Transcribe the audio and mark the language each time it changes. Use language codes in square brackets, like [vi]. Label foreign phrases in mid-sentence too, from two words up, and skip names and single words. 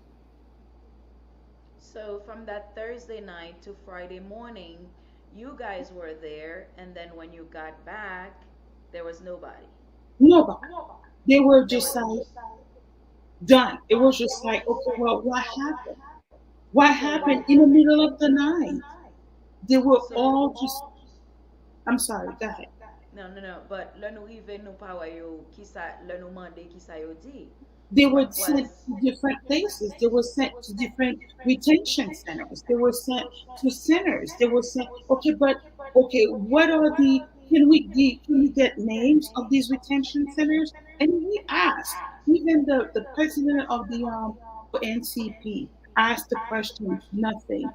[en] So from that Thursday night to Friday morning, you guys were there, and then when you got back, there was nobody. Nobody. They were just like done. It was just like, okay, well, what happened? What So happened in the middle of the night? They were so all just, I'm sorry, go ahead. no, no, no. [ht] But le nou rive nou pa wè yo ki sa le nou mande ki sa yo di. [en] They were What sent was to different places. They were sent to different retention centers. They were sent to centers. They were sent, okay, but, okay, what are can we get names of these retention centers? And we asked, even the president of the ONCP, asked the question, nothing.